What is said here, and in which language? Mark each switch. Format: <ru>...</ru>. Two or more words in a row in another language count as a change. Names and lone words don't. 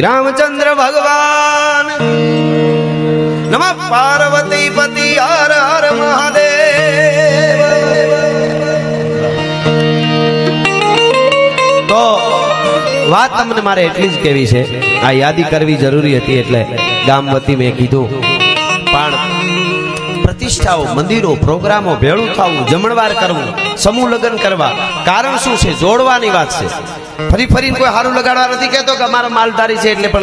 <hi>रामचंद्र भगवान नमः पार्वती पति हर हर महादेव.</hi> <gu>तो વાત તમને મારે એટલી જ કહેવી છે, આ યાદી કરવી જરૂરી હતી એટલે ગામ વતી મેં કીધું. પણ પ્રતિષ્ઠાઓ, મંદિરો, પ્રોગ્રામો, ભેળું થવું, જમણવાર કરવું, સમૂહ લગ્ન કરવા, કારણ શું છે? જોડવાની વાત છે. ફરી કોઈ હારું લગાડવા નથી કહેતો કે અમારા માલધારી છે એટલે.</gu>